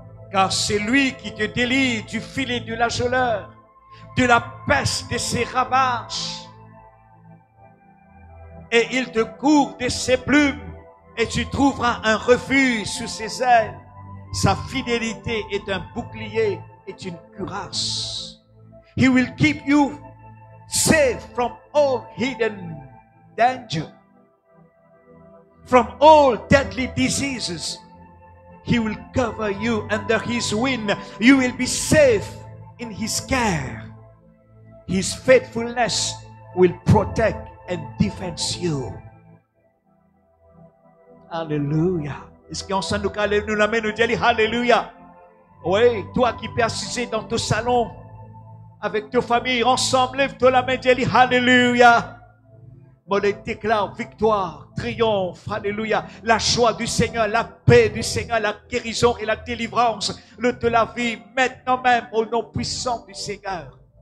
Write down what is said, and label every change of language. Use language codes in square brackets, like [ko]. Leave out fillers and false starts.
[fr] Car c'est lui qui te délie du filet de la geleur, de la peste de ses ravages. Et il te couvre de ses plumes, et tu trouveras un refuge sous ses ailes. Sa fidélité est un bouclier, est une cuirasse. [en] He will keep you safe from all hidden danger, from all deadly diseases. He will cover you under his wing. You will be safe in his care. His faithfulness will protect and defend you. [fr] Alléluia. Est-ce qu'on s'en nous l'amène, nous dit Alléluia. Oui, toi qui persistes dans ton salon, avec ta famille, ensemble, lève-toi la main, dis Alléluia. Moi, je déclare victoire, triomphe, alléluia. La joie du Seigneur, la paix du Seigneur, la guérison et la délivrance de la vie, maintenant même, au nom puissant du Seigneur.